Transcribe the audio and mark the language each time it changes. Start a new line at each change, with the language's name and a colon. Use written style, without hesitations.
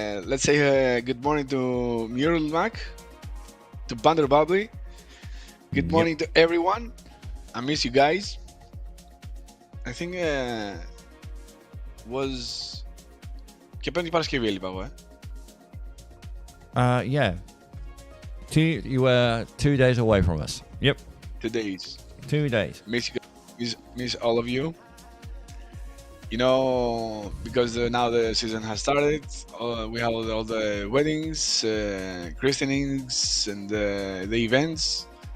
English: Let's say good morning to Mural Mac, to Bander Bubbly. Good morning to everyone. I miss you guys. I think was
Greek: και πέμπτη Παρασκευή έλειπα εγώ.
English: Yeah. You were 2 days away from us. Yep. 2 days. 2 days. Miss you guys. Miss all of you. Because now the season has started. We have all the weddings, christenings, and the events.